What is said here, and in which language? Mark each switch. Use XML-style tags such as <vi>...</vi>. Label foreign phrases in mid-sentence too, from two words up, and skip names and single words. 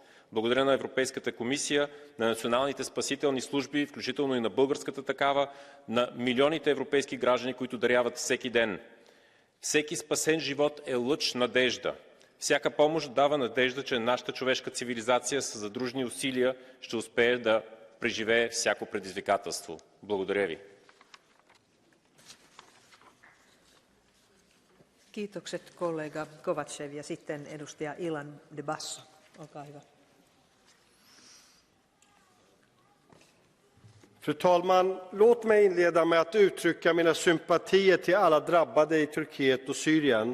<bg>Благодаря на Европейската комисия, на националните спасителни служби, включително и на българската такава, на милионите европейски граждани, които даряват всеки ден. Всеки спасен живот е лъч надежда. Всяка помощ дава надежда, че нашата човешка цивилизация с задружни усилия ще успее да преживее всяко предизвикателство. Благодаря ви.</bg> <fi>Kiitokset kollega Kovacev ja sitten edustaja Ilan de Basso. Olkaa hyvä.</fi> <sv>Fru talman, låt mig inleda med att uttrycka mina sympatier till alla drabbade i Turkiet och Syrien.</sv>